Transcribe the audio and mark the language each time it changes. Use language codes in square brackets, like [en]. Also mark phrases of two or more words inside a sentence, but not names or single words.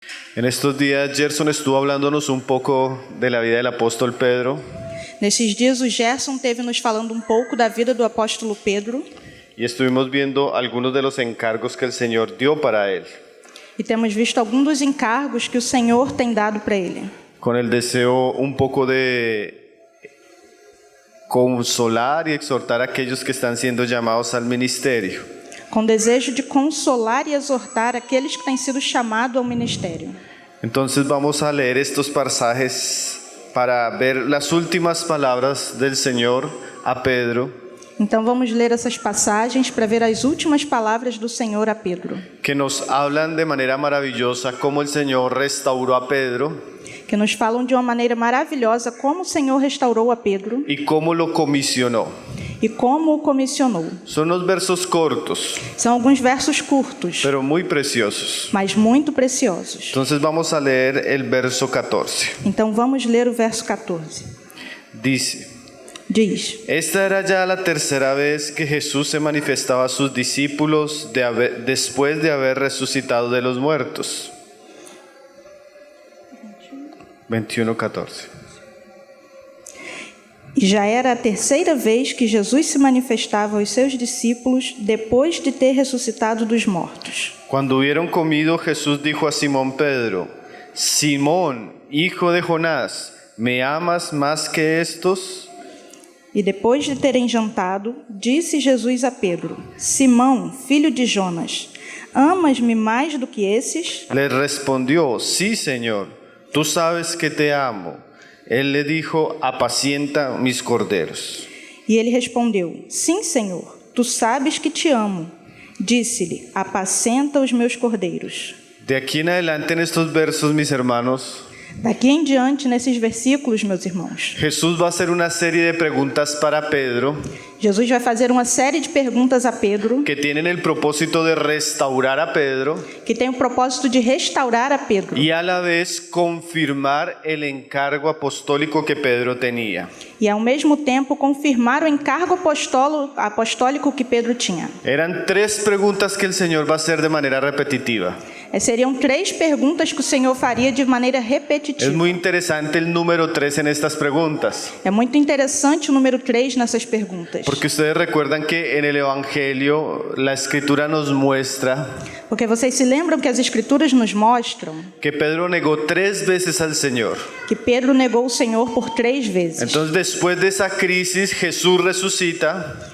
[es] En estos días Gerson estuvo hablándonos un poco de la vida del apóstol Pedro [pt] Nesses dias, o Gerson teve nos falando um pouco da vida do apóstolo Pedro [es] y estuvimos viendo algunos de los encargos que el Señor dio para él, [pt] e temos visto alguns dos encargos que o Senhor tem dado para ele, [es] con el deseo un poco de consolar y exhortar a aquellos que están siendo llamados al ministerio. [pt] com desejo de consolar e exortar aqueles que têm sido chamados ao ministério. [es] Entonces vamos a leer estos pasajes para ver las últimas palabras del Señor a Pedro, [pt] Então vamos ler essas passagens para ver as últimas palavras do Senhor a Pedro, [es] que nos hablan de manera maravillosa cómo el Señor restauró a Pedro [pt] que nos falam de uma maneira maravilhosa como o Senhor restaurou a Pedro [es] y cómo lo comisionó. [pt] e como o comissionou. [es] Son unos versos cortos, [pt] São alguns versos curtos, [es] pero muy preciosos. [pt] mas muito preciosos. [es] Entonces vamos a leer el verso 14. [pt] Então vamos ler o verso 14. [es] Dice: [pt] Diz: [es] Esta era ya la tercera vez que Jesús se manifestaba a sus discípulos después de haber resucitado de los muertos. 21:14. [pt] E já era a terceira vez que Jesus se manifestava aos seus discípulos depois de ter ressuscitado dos mortos. [es] Cuando hubieron comido, Jesús dijo a Simón Pedro: Simón, hijo de Jonás, ¿me amas más que estos? [pt] E depois de terem jantado, disse Jesus a Pedro: Simão, filho de Jonas, amas-me mais do que esses? [es] Le respondió: Sí, Señor, tú sabes que te amo. Él le dijo: Apacienta mis corderos. [pt] E ele respondeu: Sim, Senhor, tu sabes que te amo. Disse-lhe: Apacenta os meus cordeiros. [es] De aquí en adelante en estos versos, mis hermanos, [pt] Daqui em diante, nesses versículos, meus irmãos, [es] Jesús va a hacer una serie de preguntas para Pedro [pt] Jesus vai fazer uma série de perguntas a Pedro, [es] que tienen el propósito de restaurar a Pedro [pt] que tem o propósito de restaurar a Pedro [es] y a la vez confirmar el encargo apostólico que Pedro tenía. [pt] e, ao mesmo tempo, confirmar o encargo apostólico que Pedro tinha. [es] Eran tres preguntas que el Señor va a hacer de manera repetitiva. [pt] Seriam 3 perguntas que o Senhor faria de maneira [es] Es [pt] repetitiva. [es] muy interesante el número 3 en estas preguntas, [pt] É muito interessante o número 3 nessas perguntas, [es] porque ustedes recuerdan que en el Evangelio la Escritura nos muestra [pt] porque vocês se lembram que as Escrituras nos mostram [es] que Pedro negó 3 veces al Señor. [pt] que Pedro negou o Senhor por 3 vezes. [es] Entonces, después de esa crisis, Jesús resucita